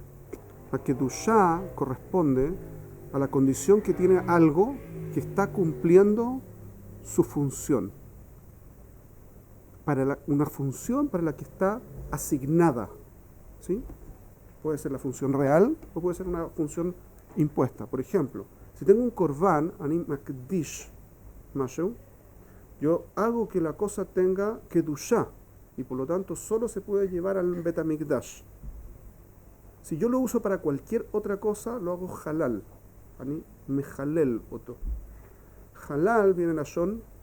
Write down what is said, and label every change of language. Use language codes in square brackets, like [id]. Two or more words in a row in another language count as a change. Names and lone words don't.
[es] La Kedushá corresponde a la condición que tiene algo que está cumpliendo su función. Una función para la que está asignada. ¿Sí? Puede ser la función real o puede ser una función impuesta. Por ejemplo, si tengo un korban, [he] אני מקדיש משהו, [es] yo hago que la cosa tenga kedushá y por lo tanto solo se puede llevar al betamikdash. Si yo lo uso para cualquier otra cosa, lo hago halal. [he] אני מחלל אותו. Halal [es] viene la [he] shon.